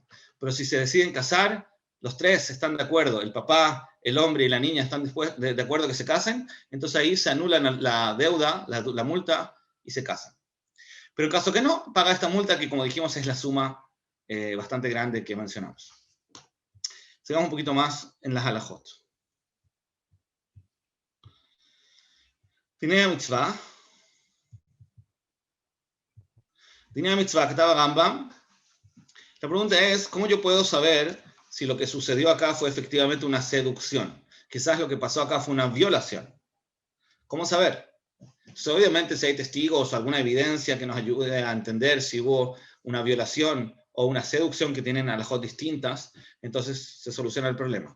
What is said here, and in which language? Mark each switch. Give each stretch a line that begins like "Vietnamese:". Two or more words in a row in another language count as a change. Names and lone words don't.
Spanish: Pero si se deciden casar, los tres están de acuerdo, el papá, el hombre y la niña están de acuerdo que se casen, entonces ahí se anulan la deuda, la multa, y se casan. Pero en caso que no, paga esta multa que, como dijimos, es la suma bastante grande que mencionamos. Sigamos un poquito más en las halajot.
Hebrew: דיני מצוה. דיני מצוה
Spanish: que estaba Rambam. La pregunta es, ¿cómo yo puedo saber si lo que sucedió acá fue efectivamente una seducción? Quizás lo que pasó acá fue una violación. ¿Cómo saber? Entonces, obviamente, si hay testigos o alguna evidencia que nos ayude a entender si hubo una violación o una seducción que tienen alajot distintas, entonces se soluciona el problema.